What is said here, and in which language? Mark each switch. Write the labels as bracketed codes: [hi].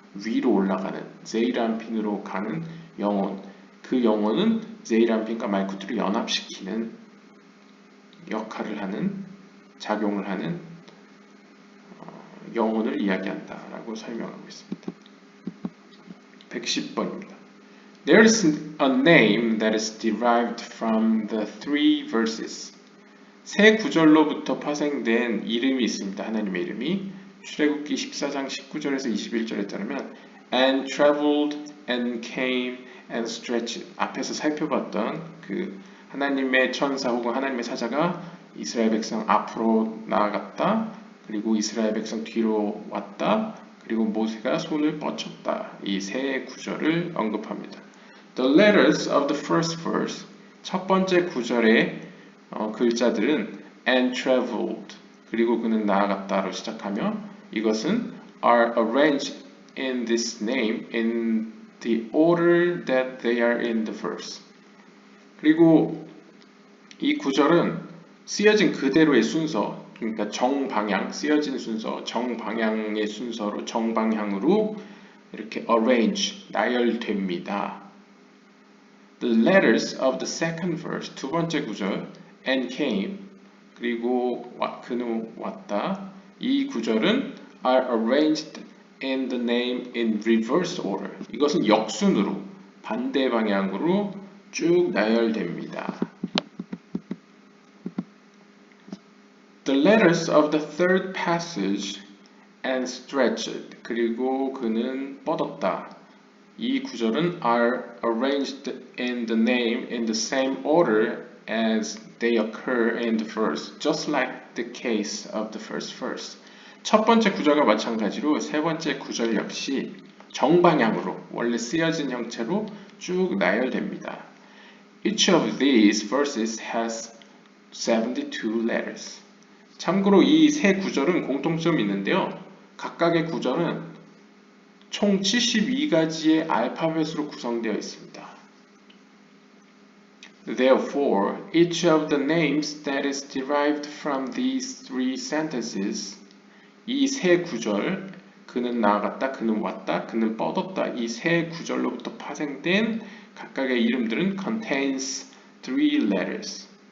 [ko] 위로 올라가는 제이란핀으로 가는 영혼, 그 영혼은 제이란핀과 말쿠트를 연합시키는 역할을 하는, 작용을 하는 영혼을 이야기한다 라고 설명하고 있습니다. 110번입니다. [en] There is a name that is derived from the three verses. [ko] 세 구절로부터 파생된 이름이 있습니다. 하나님의 이름이 출애굽기 14장 19절에서 21절에 따르면 [en] and traveled and came and stretched. [ko] 앞에서 살펴봤던 그 하나님의 천사 혹은 하나님의 사자가 이스라엘 백성 앞으로 나아갔다. 그리고 이스라엘 백성 뒤로 왔다. 그리고 모세가 손을 뻗쳤다. 이 세 구절을 언급합니다. [en] The letters of the first verse, [ko] 첫 번째 구절의 글자들은 [en] and traveled, [ko] 그리고 그는 나아갔다로 시작하며 이것은 [en] are arranged in this name in the order that they are in the verse. [ko] 그리고 이 구절은 쓰여진 그대로의 순서, 그러니까 정방향, 쓰여진 순서, 정방향의 순서로 정방향으로 이렇게 arrange, 나열됩니다. [en] The letters of the second verse, [ko] 두 번째 구절 [en] and came, [ko] 그리고 그는 왔다. 이 구절은 [en] are arranged in the name in reverse order. [ko] 이것은 역순으로, 반대 방향으로 쭉 나열됩니다. [en] The letters of the third passage and stretched, [ko] 그리고 그는 뻗었다. 이 구절은 [en] are arranged in the name in the same order as they occur in the verse, just like the case of the first verse. [ko] 첫 번째 구절과 마찬가지로 세 번째 구절 역시 정방향으로 원래 쓰여진 형태로 쭉 나열됩니다. [en] Each of these verses has 72 letters. [ko] 참고로 이 세 구절은 공통점이 있는데요. 각각의 구절은 총 72가지의 알파벳으로 구성되어 있습니다. [en] Therefore, each of the names that is derived from these three sentences, [ko] 이 세 구절, 그는 나아갔다, 그는 왔다, 그는 뻗었다, 이 세 구절로부터 파생된 각각의 이름들은 [en] contains three letters.